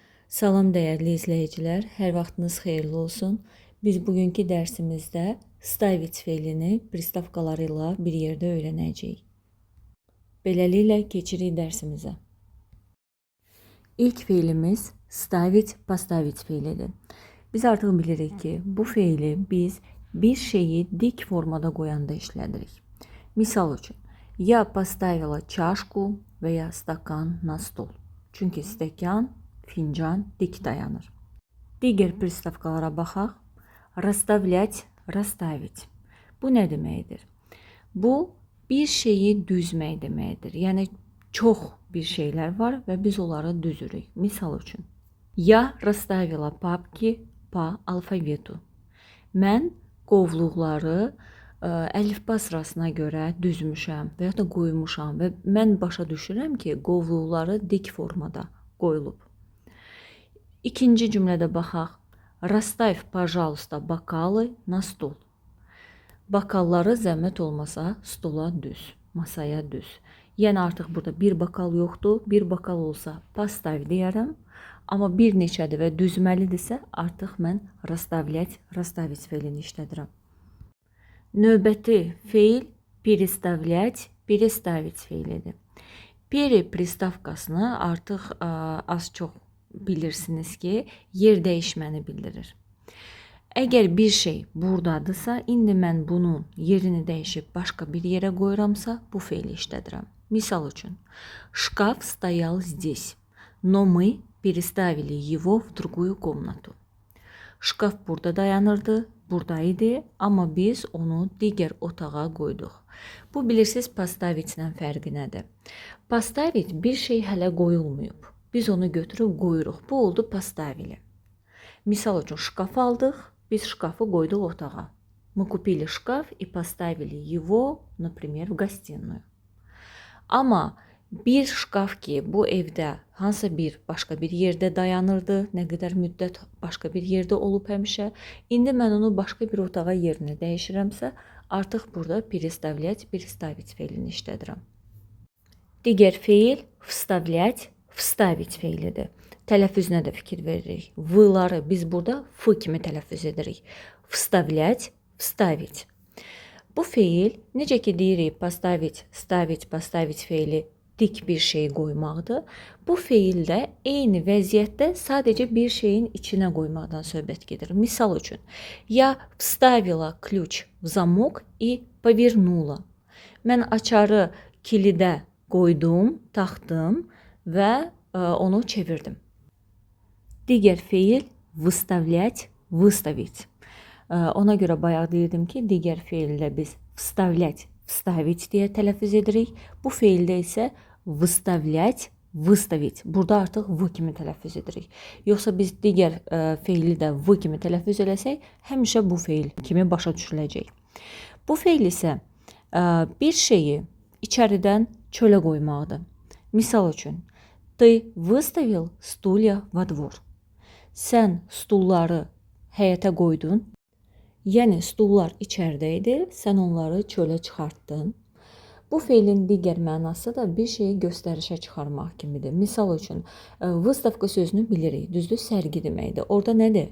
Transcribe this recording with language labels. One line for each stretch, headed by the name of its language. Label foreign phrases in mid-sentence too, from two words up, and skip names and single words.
Azerbaijani: Salam dəyərli izləyicilər, hər vaxtınız xeyirli olsun. Biz bugünkü dərsimizdə ставить fe'lini pristavkaları ilə bir yerdə öyrənəcəyik. Beləliklə keçirik dərsimizə. İlk fe'limiz
Russian: ставить, поставить
Azerbaijani: fe'lidir. Biz artıq bilirik ki, bu fe'li biz bir şeyi dik formada qoyanda işlədirik. Misal üçün,
Russian: я поставила чашку
Azerbaijani: və ya stakan
Russian: на стол.
Azerbaijani: Çünki stəkan, fincan dik dayanır. Digər pristavkalara baxaq.
Russian: Расставлять, расставить.
Azerbaijani: Bu nə deməkdir? Bu bir şeyi düzmək deməkdir. Yəni çox bir şeylər var və biz onları düzürük. Misal üçün,
Russian: я расставила папки по алфавиту.
Azerbaijani: Mən qovluqları əlifba sırasına görə düzmüşəm və ya da qoymuşam və mən başa düşürəm ki, qovluqları dik formada qoyulub. İkinci cümlədə baxaq.
Russian: Расставь, пожалуйста, бокалы на стол.
Azerbaijani: Bakalları zəhmət olmasa stola düz, masaya düz. Yəni artıq burada bir bakal yoxdur. Bir bakal olsa поставь deyərəm. Amma bir neçədir və düzməlidirsə artıq mən
Russian: расставлять, расставить
Azerbaijani: fe'lini işlədirəm. Növbəti fe'l
Russian: переставлять, переставить
Azerbaijani: fe'lidir. Peri pristavkasını artıq az-çox bilirsiniz ki, yer dəyişməni bildirir. Əgər bir şey buradadırsa, indi mən bunun yerini dəyişib başqa bir yerə qoyuramsa, bu fe'li işlədirəm. Misal üçün,
Russian: шкаф стоял здесь, но мы переставили его в другую комнату.
Azerbaijani: Şkaf burada dayanırdı, buradaydı, amma biz onu digər otağa qoyduq. Bu bilirsiniz поставить-lə fərqi nədir? Поставить bir şey hələ qoyulmayıb. Biz onu götürüb qoyuruq. Bu oldu поставили. Misal üçün şkaf aldıq, biz şkafı qoyduq otağa.
Russian: Мы купили шкаф и поставили его, например, в гостиную.
Azerbaijani: Amma bir şkaf ki, bu evdə hansısa bir başqa bir yerdə dayanırdı, nə qədər müddət başqa bir yerdə olub həmişə. İndi mən onu başqa bir otağa yerinə dəyişirəmsə, artıq burada
Russian: переставлять, переставить
Azerbaijani: fe'lini işlədirəm. Digər fe'l
Russian: вставлять, вставить
Azerbaijani: fe'lidir. Tələffüzünə də fikir veririk. V-ları biz burada f kimi tələffüz edirik.
Russian: Вставлять, вставить.
Azerbaijani: Bu fe'l necə ki deyirik
Russian: поставить, ставить, поставить
Azerbaijani: fe'li dik bir şey qoymaqdır. Bu fe'l də eyni vəziyyətdə sadəcə bir şeyin içinə qoymaqdan söhbət gedir. Misal üçün,
Russian: я вставила ключ в замок и повернула.
Azerbaijani: Mən açarı kilidə qoydum, taxdım və onu çevirdim. Digər fe'l
Russian: выставлять, выставить.
Azerbaijani: Ona görə bayaq deyirdim ki, digər fe'ldə biz
Russian: вставлять, вставить
Azerbaijani: deyə tələffüz edirik. Bu fe'ldə isə
Russian: выставлять, выставить.
Azerbaijani: Burada artıq v kimi tələffüz edirik. Yoxsa biz digər fe'li də v kimi tələffüz eləsək, həmişə bu fe'l kimi başa düşüləcək. Bu fe'l isə bir şeyi içəridən çölə qoymaqdır. Misal üçün,
Russian: ты выставил стулья во двор.
Azerbaijani: Sən stulları həyətə qoydun. Yəni stullar içəridə idi, sən onları çölə çıxartdın. Bu fe'lin digər mənası da bir şeyi göstərişə çıxarmaq kimidir. Misal üçün, выставка sözünü bilirik, düzdür, sərgi deməkdir. Orada nədir?